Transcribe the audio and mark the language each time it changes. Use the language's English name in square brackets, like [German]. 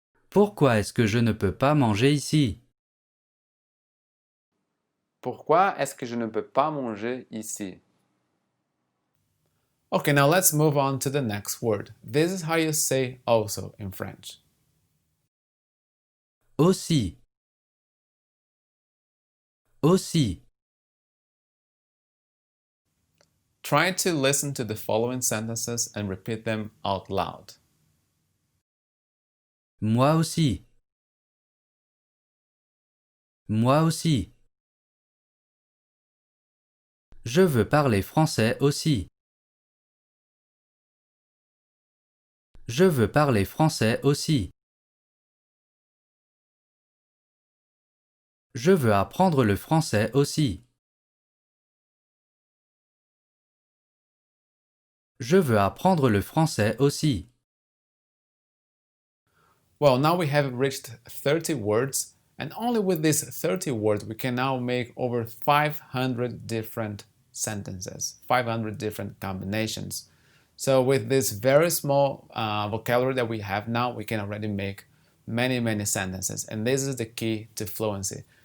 [French] Pourquoi est-ce que je ne peux pas manger ici? Pourquoi est-ce que je ne peux pas manger ici? [English] Okay, now let's move on to the next word. This is how you say also in French. [French] Aussi. Aussi. [English] Try to listen to the following sentences and repeat them out loud. [French] Moi aussi. Moi aussi. Je veux parler français aussi. Je veux parler français aussi. Je veux apprendre le français aussi. Je veux apprendre le français aussi. [English] Well, now we have reached 30 words, and only with these 30 words we can now make over 500 different sentences, 500 different combinations. So with this very small vocabulary that we have now, we can already make many sentences, and this is the key to fluency.